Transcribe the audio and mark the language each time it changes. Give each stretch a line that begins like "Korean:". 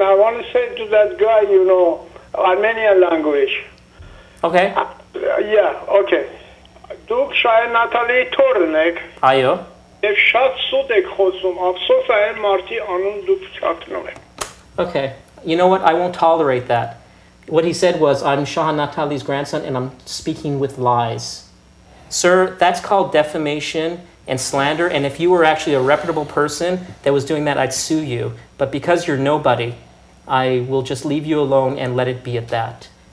English: I want to say to that guy, you know, Armenian language. Okay. Yeah, okay.
Armenian: Դուք շահ Նատալիի թորն եք։ Այո։ Եվ շատ սուտ եք խոսում, ափսոս է այն մարդի անուն դուք չակնում եք։
English: Okay. You know what? I won't tolerate that. What he said was, I'm Shah Natali's grandson and I'm speaking with lies. Sir, that's called defamation and slander, and if you were actually a reputable person that was doing that, I'd sue you. But because you're nobody, I will just leave you alone and let it be at that.